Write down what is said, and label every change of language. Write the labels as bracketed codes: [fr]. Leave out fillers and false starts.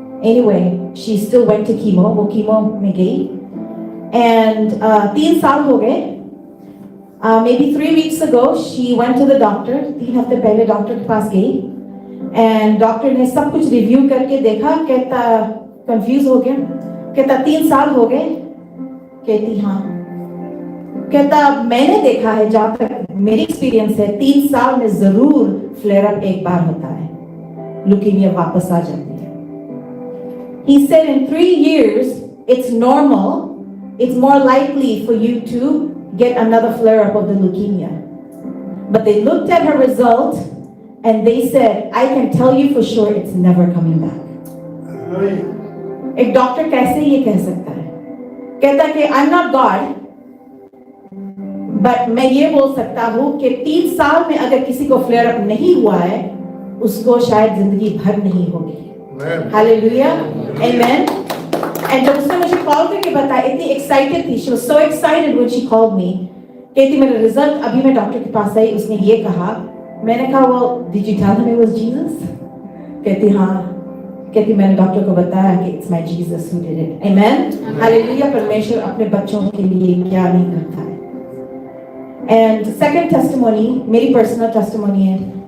[en] Anyway, she still went to chemo. [hi] वो chemo में गई. [en] And [hi] 3 साल हो गए. [en] Maybe 3 weeks ago, she went to the doctor. [hi] 3 हफ्ते पहले डॉक्टर के पास गई. [en] And [hi] डॉक्टर ने सब कुछ रिव्यू करके देखा. कहता कंफ्यूज हो गया. कहता 3 साल हो गए. कहती हाँ. कहता मैंने देखा है, जहां तक मेरी एक्सपीरियंस है, 3 साल में जरूर फ्लेयर अप एक बार होता है, ल्यूकीमिया वापस आ जाती है. [en] He said in 3 years it's normal, it's more likely for you to get another flare up of the leukemia. But they looked at her result and they said, I can tell you for sure it's never coming back. [hi] एक doctor कैसे ये कह सकता है? कहता कि [en] I'm not God, [hi] but मैं ये बोल सकता हूँ कि 3 साल में अगर किसी को फ्लेयर अप नहीं हुआ है, उसको शायद जिंदगी भर नहीं होगी. [en] Hallelujah, amen. And [hi] जब उसने मुझे कॉल करके बताया, इतनी एक्साइटेड थी, [en] She was so excited when she called me. [hi] कहती मेरा रिजल्ट अभी मैं डॉक्टर के पास आई, उसने ये कहा. मैंने कहा [en] well did you tell him it was Jesus? [hi] कहती हाँ. कहती मैंने डॉक्टर को बताया कि [en] it's my Jesus who did it. [hi] Amen. Hallelujah. परमेश्वर अपने बच्चों के लिए क्या नहीं करता है. [en] And second testimony, [hi] मेरी [en] personal testimony है.